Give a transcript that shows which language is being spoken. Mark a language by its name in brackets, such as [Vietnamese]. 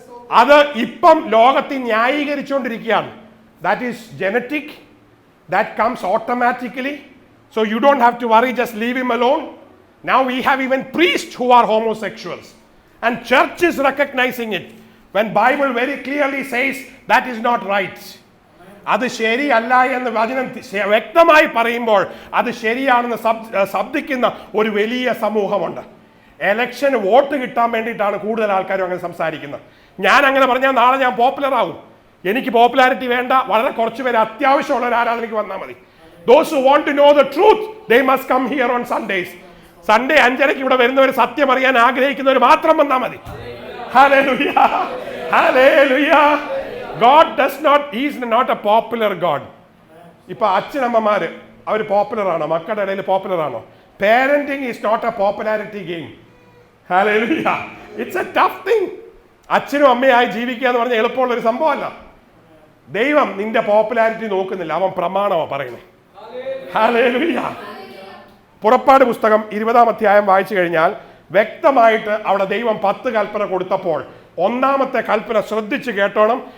[Malayalam] അത് ഇപ്പം ലോകത്തിൽ ന്യായീകരിച്ചുകൊണ്ടിരിക്കുകയാണ്. [English] That is genetic. That comes automatically. So you don't have to worry, just leave him alone. Now we have even priests who are homosexuals. And church is recognizing it. When Bible very clearly says that is not right. [Malayalam] അത് ശരിയല്ല എന്ന് വചനം വ്യക്തമായി പറയുമ്പോൾ അത് ശരിയാണെന്ന് ശബ്ദിക്കുന്ന ഒരു വലിയ സമൂഹമുണ്ട്. എലക്ഷന് വോട്ട് കിട്ടാൻ വേണ്ടിയിട്ടാണ് കൂടുതൽ ആൾക്കാരും അങ്ങനെ സംസാരിക്കുന്നത്. ഞാൻ അങ്ങനെ പറഞ്ഞാൽ നാളെ ഞാൻ പോപ്പുലർ ആകും. എനിക്ക് പോപ്പുലാരിറ്റി വേണ്ട, വളരെ കുറച്ച് പേര് അത്യാവശ്യമുള്ള ഒരു ആരാധനയ്ക്ക് വന്നാൽ മതി. [English] Those who want to know the truth, they must come here on Sundays. [Malayalam] Sunday 5:30 ഇവിടെ വരുന്നവർ സത്യം അറിയാൻ ആഗ്രഹിക്കുന്നവർ മാത്രം വന്നാൽ മതി. [English] Hallelujah. Hallelujah. God does not, he is not a popular God. [Malayalam] ഇപ്പൊ അച്ഛനമ്മമാര് അവർ പോപ്പുലർ ആണോ? മക്കളുടെ ഇടയിൽ പോപ്പുലർ ആണോ? [English] Parenting is not a popularity game. Hallelujah. It's a tough thing. [Malayalam] അച്ഛനും അമ്മയായി ജീവിക്കുക എന്ന് പറഞ്ഞാൽ എളുപ്പമുള്ള ഒരു സംഭവമല്ല. ദൈവം നിന്റെ പോപ്പുലാരിറ്റി നോക്കുന്നില്ല, അവൻ പ്രമാണമാണ് പറയുന്നത്. Hallelujah. പുറപ്പാട് പുസ്തകം 20-ാം അധ്യായം വായിച്ചു കഴിഞ്ഞാൽ വ്യക്തമായിട്ട് അവിടെ ദൈവം 10 കൽപ്പന കൊടുത്തപ്പോൾ ഒന്നാമത്തെ കൽപ്പന ശ്രദ്ധിച്ച് കേട്ടോണം.